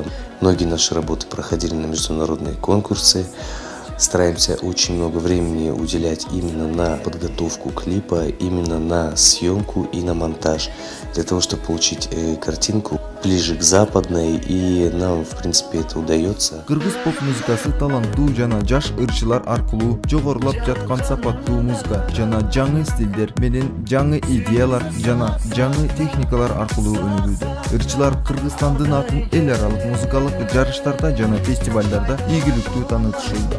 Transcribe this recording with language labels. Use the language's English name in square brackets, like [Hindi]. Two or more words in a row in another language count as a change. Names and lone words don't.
[Russian] Многие наши работы проходили на международные конкурсы. Стараемся очень много времени уделять именно на подготовку клипа, именно на съемку и на монтаж, для того, чтобы получить картинку ближе к западной, и нам, в принципе, это удается. [Kyrgyz] Кыргыз поп музыкасы таланттуу жана жаш ырчылар аркылуу жогорулап жаткан сапаттуу музыка жана жаңы стилдер менен жаңы идеялар жана жаңы техникалар аркылуу өнүгүүдө. Ырчылар Кыргызстандын атын эл аралык музыкалык жарыштарда жана фестивалдарда ийгиликтүү таанытышууда.